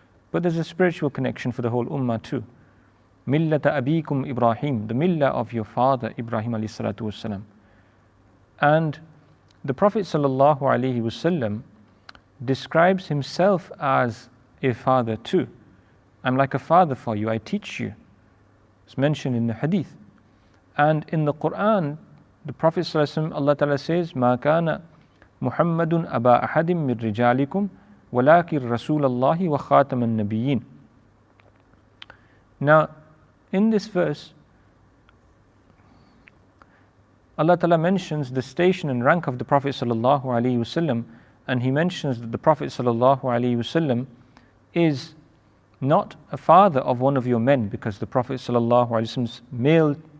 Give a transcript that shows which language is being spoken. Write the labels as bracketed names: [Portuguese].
[English] But there's a spiritual connection for the whole ummah too. Millata abikum Ibrahim, the millah of your father Ibrahim alayhi salatu wasalam. And the Prophet sallallahu alayhi wasallam describes himself as a father too. I'm like a father for you, I teach you. It's mentioned in the hadith. And in the Quran, the Prophet ﷺ, Allah Ta'ala says, [Arabic] مَا كَانَ مُحَمَّدٌ أَبَا أَحَدٍ مِّن رِجَالِكُمْ وَلَكِنْ رَسُولَ اللَّهِ وَخَاتَمَ النَّبِيِّينَ. [English] Now, in this verse, Allah Ta'ala mentions the station and rank of the Prophet ﷺ, and He mentions that the Prophet ﷺ is not a father of one of your men, because the Prophet ﷺ's male